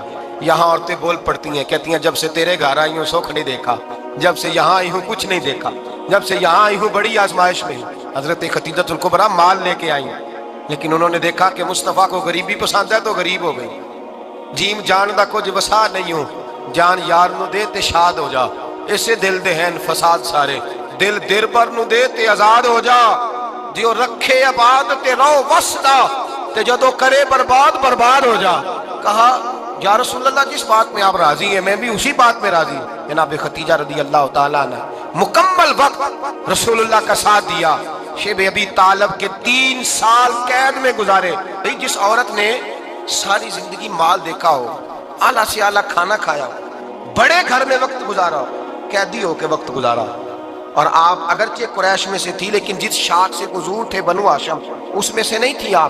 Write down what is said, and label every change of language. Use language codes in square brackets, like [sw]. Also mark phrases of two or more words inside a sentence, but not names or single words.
[ur] یہاں عورتیں بول پڑتی ہیں، کہتی ہیں جب سے تیرے گھر آئی ہوں سکھ نہیں دیکھا، جب سے یہاں آئی ہوں کچھ نہیں دیکھا، جب سے یہاں آئی ہوں بڑی آزمائش میں۔ حضرت خدیجہ الکبریٰ مال لے کے آئی، لیکن انہوں نے دیکھا کہ مصطفیٰ کو غریبی پسند ہے تو غریب ہو گئی۔ [pa] جیم جان دا کچھ وسا نہیں ہوں، جان یار نو دے تے شاد ہو جا، اسے دل دہن فساد سارے، دل دیر پر نو دے تے آزاد ہو جا، دیو رکھے آباد تے رو وسدا تے جدو کرے برباد ہو جا۔ [ur] کہا [ar] یا رسول اللہ [ur] جس بات میں آپ راضی ہیں میں بھی اسی بات میں راضی ہوں۔ جناب ختیجہ [ar] رضی اللہ تعالیٰ [ur] نے مکمل وقت رسول اللہ کا ساتھ دیا۔ شیب ابی طالب کے 3 سال قید میں گزارے۔ جس عورت نے ساری زندگی مال دیکھا ہو، اعلیٰ سے اعلیٰ کھانا کھایا ہو، بڑے گھر میں وقت گزارا ہو، قیدی ہو کے وقت گزارا، اور آپ اگرچہ قریش میں سے تھی لیکن جس شاخ سے حضور تھے بنو ہاشم اس میں سے نہیں تھی آپ۔